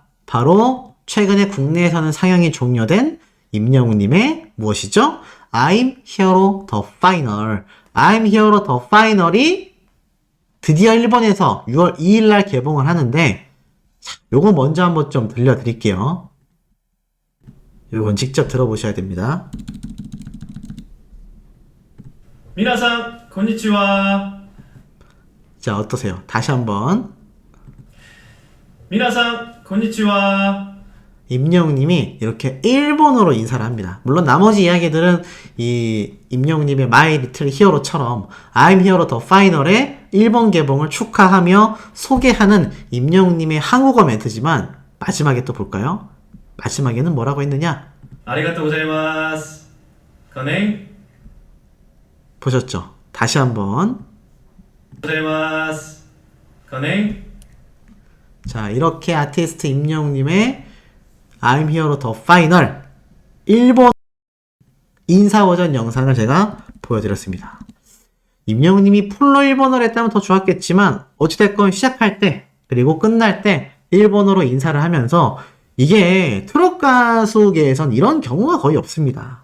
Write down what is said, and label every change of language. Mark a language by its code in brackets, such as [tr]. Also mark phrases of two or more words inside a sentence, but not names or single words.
[ko] 바로 최근에 국내에서는 상영이 종료된 임영웅님의 무엇이죠? I'm Hero the Final. I'm Hero the Final이 드디어 일본에서 6월 2일날 개봉을 하는데, 자, 요거 먼저 한번 좀 들려드릴게요. 요건 직접 들어보셔야 됩니다. [ja] 皆さんこんにちは。 [ko] 자, 어떠세요? 다시 한번. [ja] 皆さんこんにちは。 [ko] 임영웅님이 이렇게 일본어로 인사를 합니다. 물론 나머지 이야기들은 이 임영웅님의 마이 리틀 히어로처럼 I'm Hero the Final의 일본 개봉을 축하하며 소개하는 임영웅님의 한국어 멘트지만 마지막에 또 볼까요? 마지막에는 뭐라고 했느냐? [ja] ありがとうございます。かね。 [ko] 보셨죠? 다시 한번. [ja] ございます。かね。 [ko] 자, 이렇게 아티스트 임영웅님의 I'm Hero the Final 일본 인사 버전 영상을 제가 보여드렸습니다. 임영웅님이 풀로 일본어를 했다면 더 좋았겠지만 어찌됐건 시작할 때 그리고 끝날 때 일본어로 인사를 하면서 이게 트롯 가수계에선 이런 경우가 거의 없습니다.